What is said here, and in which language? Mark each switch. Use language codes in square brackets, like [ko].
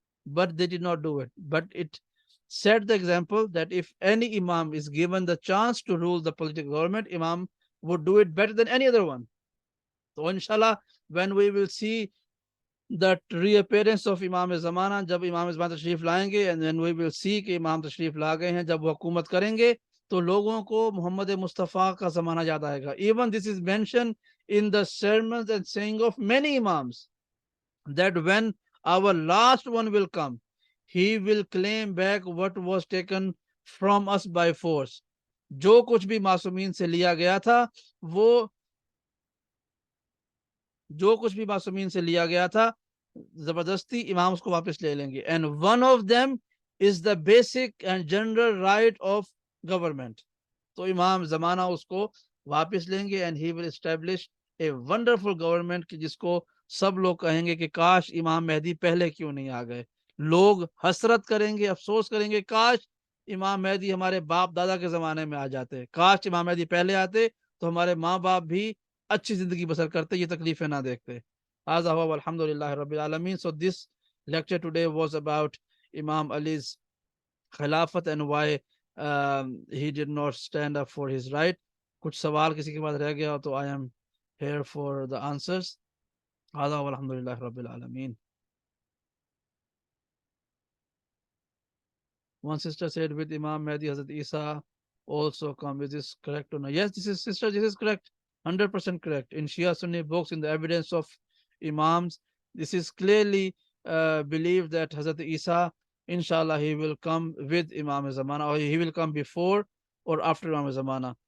[en] But they did not do it. But it set the example that if any imam is given the chance to rule the political government, imam would do it better than any other one. So inshallah, when we will see that reappearance of Imam Zamana, [ur] جب امام زمانہ تشریف لائیں گے, [en] and then we will see [ur] کہ امام تشریف لا گئے ہیں, جب وہ حکومت کریں گے تو لوگوں کو محمد مصطفیٰ کا زمانہ یاد آئے گا. [en] Even this is mentioned in the sermons and saying of many imams, that when our last one will come, he will claim back what was taken from us by force. [ur] جو کچھ بھی معصومین سے لیا گیا تھا, وہ جو کچھ بھی معصومین سے لیا گیا تھا زبردستی امام اس کو واپس لے لیں گے. [en] And one of them is the basic and general right of government. [ur] تو امام زمانہ اس کو واپس لیں گے, [en] and he will establish a wonderful government, [ur] جس کو سب لوگ کہیں گے کہ کاش امام مہدی پہلے کیوں نہیں آ گئے. لوگ حسرت کریں گے, افسوس کریں گے, کاش امام مہدی ہمارے باپ دادا کے زمانے میں آ جاتے, کاش امام مہدی پہلے آتے تو ہمارے ماں باپ بھی اچھی زندگی بسر کرتے, یہ تکلیفیں نہ دیکھتے. [ar] هذا هو والحمد للہ رب العالمین. [en] So this lecture today was about Imam Ali's خلافت and why he did not stand up for his right. [ur] کچھ سوال کسی کے پاس رہ گیا تو [en] I am here for the answers. [ar] هذا هو الحمد للہ رب العالمین. [en] One sister said with Imam Mahdi, Hazrat Isa also come. Is this correct or not? Yes, this is, sister, this is correct. 100% correct. In Shia Sunni books, in the evidence of Imams, this is clearly believed that Hazrat Isa, inshallah, he will come with Imam Zamana, or he will come before or after Imam Zamana.